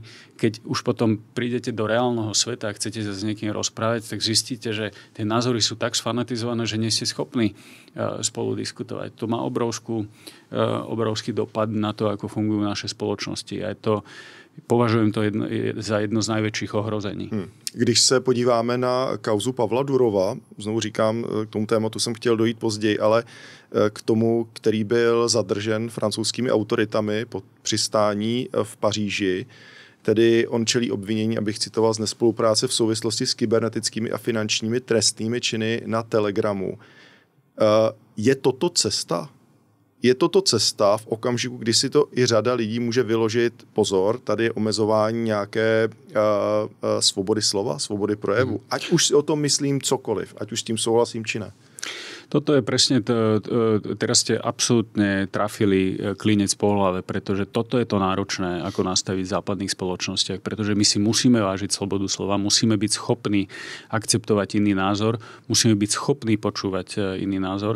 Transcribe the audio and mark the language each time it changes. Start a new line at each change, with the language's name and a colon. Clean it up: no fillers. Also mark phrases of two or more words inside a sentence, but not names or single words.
Slovak: Keď už potom prídete do reálneho sveta a chcete sa s niekým rozprávať, tak zistíte, že tie názory sú tak sfanatizované, že nie ste schopní spolu diskutovať. To má obrovský dopad na to, ako fungujú naše spoločnosti. A považujem to za jedno z najväčších ohrození.
Czech: Když se podíváme na kauzu Pavla Durova, znovu říkám, k tomu tématu jsem chtěl dojít později, ale k tomu, který byl zadržen francouzskými autoritami po přistání v Paříži, tedy on čelí obvinění, abych citoval, z nespolupráce v souvislosti s kybernetickými a finančními trestnými činy na Telegramu. Je toto cesta? Je toto cesta v okamžiku, kdy si to i řada lidí může vyložit, pozor, tady je omezování nějaké svobody slova, svobody projevu. Ať už si o tom myslím cokoliv, ať už s tím souhlasím či ne.
Slovak: Toto je presne, teraz ste absolútne trafili klinec po hlave, pretože toto je to náročné, ako nastaviť v západných spoločnostiach, pretože my si musíme vážiť slobodu slova, musíme byť schopní akceptovať iný názor, musíme byť schopní počúvať iný názor.